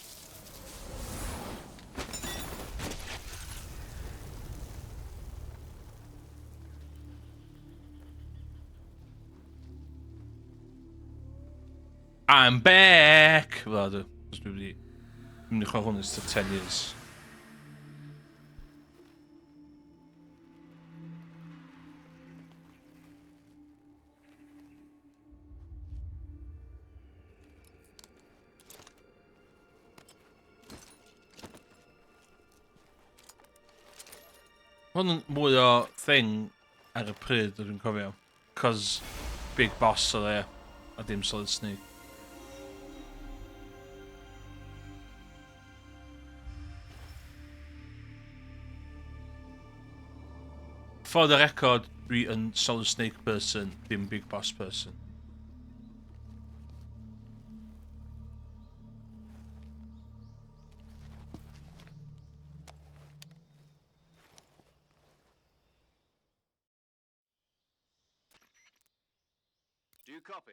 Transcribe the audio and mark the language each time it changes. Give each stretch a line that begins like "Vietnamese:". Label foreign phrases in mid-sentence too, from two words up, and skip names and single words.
English: I'm back!
Welsh: Wel, dwi wedi mynd i chwarae hwn ys 10 years. Hwn yn mwy o thing ar y pryd, dwi'n cofio. Cos Big Boss o dde, a dim Solid Snake.
English: For the record,
Welsh: dwi yn Solid Snake person, dim Big Boss person.
English: Do you copy?